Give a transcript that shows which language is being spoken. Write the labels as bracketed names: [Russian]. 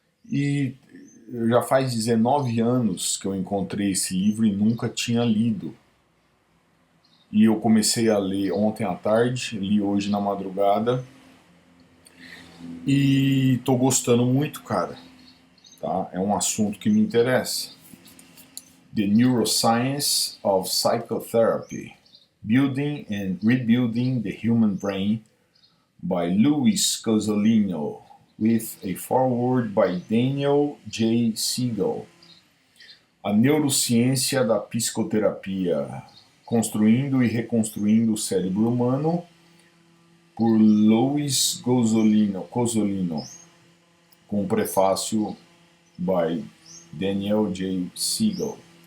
[Portuguese] E já faz 19 anos que eu encontrei esse livro e nunca tinha lido. E eu comecei a ler ontem à tarde, li hoje na madrugada. E tô gostando muito, cara. Tá? É um assunto que me interessa. [English] The Neuroscience of Psychotherapy, Building and Rebuilding the Human Brain, by Luis Cozzolino, with a foreword by Daniel J. Siegel. [Portuguese] A Neurociência da Psicoterapia, Construindo e Reconstruindo o Cérebro Humano, por Luis Cozzolino, com prefácio by Daniel J. Siegel.